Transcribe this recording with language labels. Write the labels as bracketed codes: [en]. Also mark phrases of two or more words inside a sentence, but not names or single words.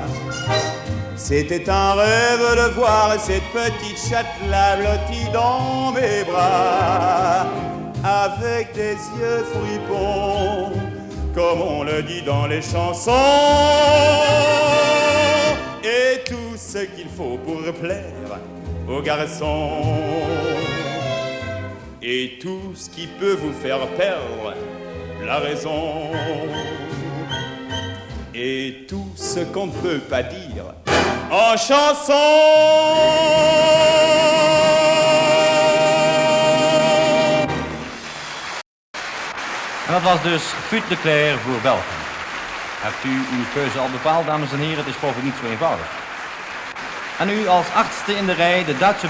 [fr] C'était un rêve de voir cette petite chatte-là blottie dans mes bras, avec des yeux fripons, comme on le dit dans les chansons, et tout ce qu'il faut pour plaire aux garçons. Et tout ce qui peut vous faire perdre la raison. Et tout ce qu'on ne peut pas dire en chanson. [nl] En dat was dus Fut de Cler voor België. Hebt u uw keuze al bepaald, dames en heren? Het is geloof ik niet zo eenvoudig. En nu als 8e in de rij de Duitse